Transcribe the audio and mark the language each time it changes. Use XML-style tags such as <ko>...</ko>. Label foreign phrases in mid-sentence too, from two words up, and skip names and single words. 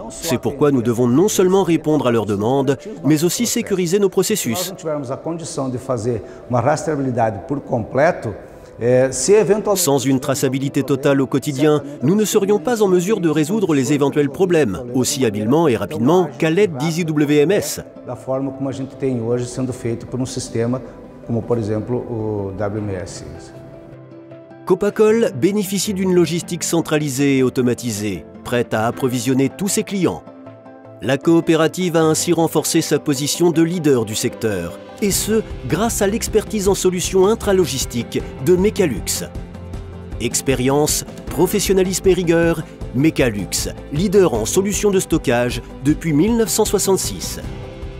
<fr>C'est pourquoi nous devons non seulement répondre à leurs demandes, mais aussi sécuriser nos processus. Sans une traçabilité totale au quotidien, nous ne serions pas en mesure de résoudre les éventuels problèmes, aussi habilement et rapidement qu'à l'aide d'EasyWMS.</fr> <pt>Da forma como a gente tem hoje sendo feito por sistema como, por exemplo, o WMS.</pt> <fr>Copacol bénéficie d'une logistique centralisée et automatisée, prête à approvisionner tous ses clients. La coopérative a ainsi renforcé sa position de leader du secteur, et ce, grâce à l'expertise en solutions intralogistiques de Mecalux. Expérience, professionnalisme et rigueur, Mecalux, leader en solutions de stockage depuis 1966.</fr>